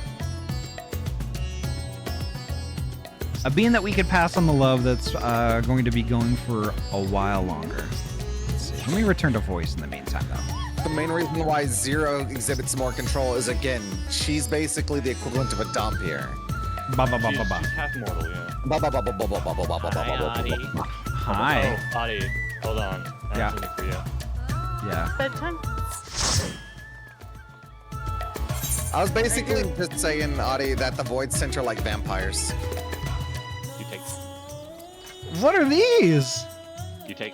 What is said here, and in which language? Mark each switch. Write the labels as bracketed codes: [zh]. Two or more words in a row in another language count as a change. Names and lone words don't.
[en] A bean that we could pass on the love that's going to be going for a while longer. Let's see. Let me return to voice in the meantime, though. The main reason why Zero exhibits more control is, again, she's basically the equivalent of a dump here. Ba ba ba ba ba. She's half mortal, yeah. Ba ba ba ba ba ba ba ba ba ba ba ba ba. Hi. Oh, Ahty, hold on. I have something for you. Yeah. Bedtime? I was basically just saying, Ahty, that the Void Center are like vampires. You take. What are these? You take.